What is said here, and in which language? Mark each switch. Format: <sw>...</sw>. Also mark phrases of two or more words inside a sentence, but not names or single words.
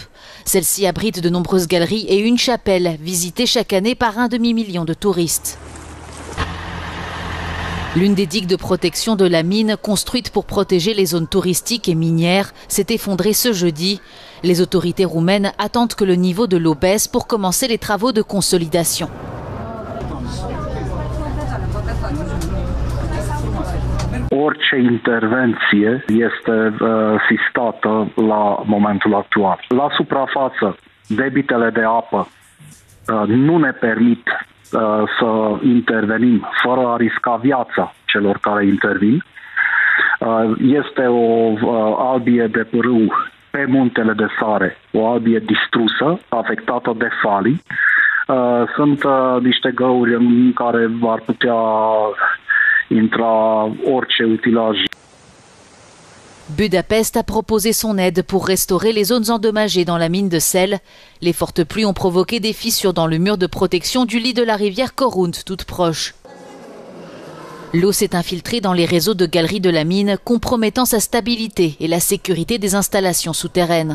<fr>Celle-ci abrite de nombreuses galeries et une chapelle, visitée chaque année par 1 demi-million de touristes. L'une des digues de protection de la mine, construite pour protéger les zones touristiques et minières, s'est effondrée ce jeudi. Les autorités roumaines attendent que le niveau de l'eau baisse pour commencer les travaux de consolidation.</fr> <ro>Orice intervenție este sistată la momentul actual. La suprafață, debitele de apă nu ne permit să intervenim fără a risca viața celor care intervin. Este o albie de pârâu pe muntele de Sare, o albie distrusă, afectată de falii. Sunt niște găuri în care ar putea intra orice utilaj.</ro> <fr>Budapest a proposé son aide pour restaurer les zones endommagées dans la mine de sel. Les fortes pluies ont provoqué des fissures dans le mur de protection du lit de la rivière Korunt, toute proche. L'eau s'est infiltrée dans les réseaux de galeries de la mine, compromettant sa stabilité et la sécurité des installations souterraines.</fr>